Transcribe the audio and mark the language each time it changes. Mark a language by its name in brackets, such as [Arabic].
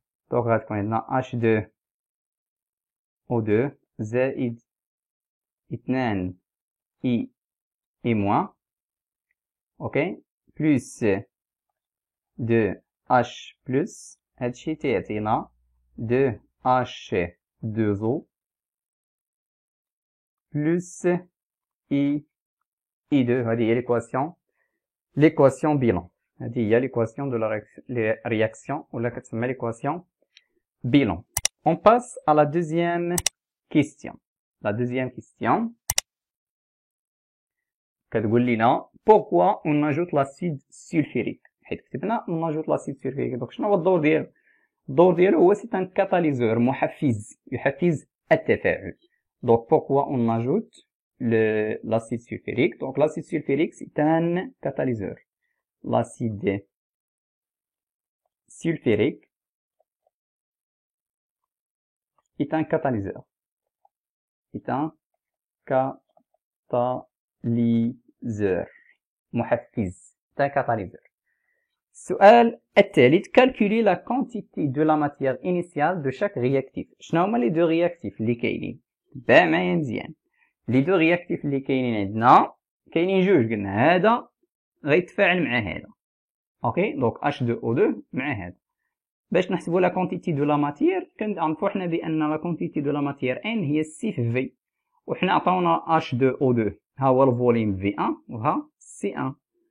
[Arabic] دونك غتكون عندنا H2O2 زائد 2 I moins اوكي بلس 2H بلس هادشي تيعطينا 2H2O بلس I2 هذه هي [French] l'équation bilan. [Arabic] هذه هي [French] l'équation de la réaction [Arabic] ولا كتسمى [French] l'équation bilan. On passe à la deuxième question. La deuxième question [Arabic] كتقول لنا [French] pourquoi on ajoute l'acide sulfurique. حيت كتبنا on ajoute l'acide sulfurique. [Arabic] دونك شنو هو الدور ديالو؟ الدور ديالو هو [French] c'est un catalyseur [Arabic] محفز يحفز التفاعل. [French] Donc pourquoi on ajoute l'acide sulfurique? Donc l'acide sulfurique c'est un catalyseur. L'acide sulfurique est un catalyseur. C'est un catalyseur. [Arabic] محفز. [French] C'est un catalyseur. [Arabic] السؤال الثالث [French] calculer la quantité de la matière initiale de chaque réactif. [Arabic] شنو هما [French] les deux réactifs [Arabic] اللي كاينين؟ تبع معايا مزيان. [French] les deux réactifs [Arabic] اللي كاينين عندنا كاينين جوج قلنا هذا غيتفاعل مع هذا. اوكي دونك H2O2 مع هذا. باش نحسبوا لا كونتيتي دو لا ماتير كنعرفوا حنا بان لا كونتيتي دو لا ماتير ان هي سي في في وحنا عطاونا H2O2 ها هو الفوليوم V1 وها C1.